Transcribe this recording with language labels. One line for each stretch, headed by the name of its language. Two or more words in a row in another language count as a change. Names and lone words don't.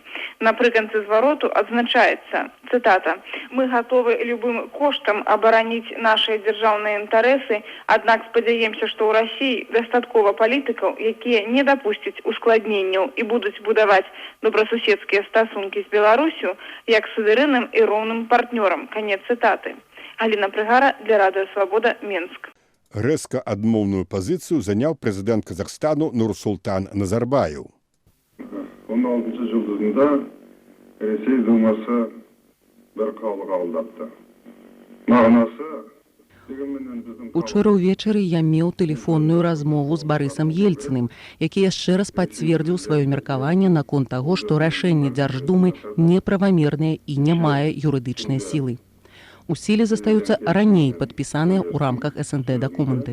Belarusian: Напрыканцы звароту адзначаецца, цытата, «Мы гатовы любым коштам абараніць нашыя дзяржаўныя інтарэсы, аднак спадзяемся, што ў Расіі дастаткова палітыкаў, якія не дапусцяць ускладненняў і будуць будаваць добрасуседскія стасункі з Беларусю як суверэнным і роўным партнёрам». Канец цытаты. Галіна Прыгара для Радыё Свабода, Менск. Рэзка адмоўную пазіцыю заняў прэзідэнт Казахстану Нурсултан Назарбаев.
Kazakh: 16 жылдығында Ресей Думасы бір қаулы қабылдапты. Мағынасы
Belarusian: Учора ўвечары я меў тэлефонную размову з Барысам Ельцыным, які яшчэ раз пацвердзіў сваё меркаванне наконт таго, што рашэнне Дзярждумы неправамернае і не мае юрыдычнай сілы. У сіле застаюцца раней падпісаныя ў рамках СНД дакументы.